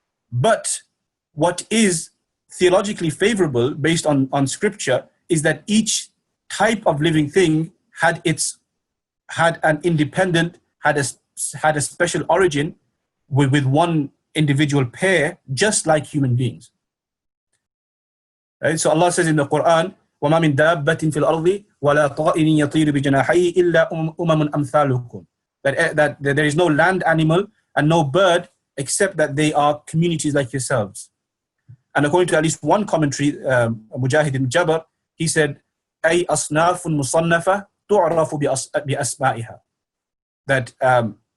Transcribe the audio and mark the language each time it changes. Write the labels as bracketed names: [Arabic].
[English] But what is theologically favorable based on scripture is that each type of living thing had an independent, had a special origin with one individual pair, just like human beings. Right? So Allah says in the Quran, [Arabic] وَمَا مِن دَابَّةٍ فِي الْأَرْضِ وَلَا طَائِرٍ يَطِيرُ بِجَنَاحَيْهِ إِلَّا أُمَمٌ أَمْثَالُكُمْ. [English] That there is no land animal and no bird except that they are communities like yourselves. And according to at least one commentary, Mujahid ibn Jabr, he said, [Arabic] أي أصناف مصنفة تعرف بأسمائها.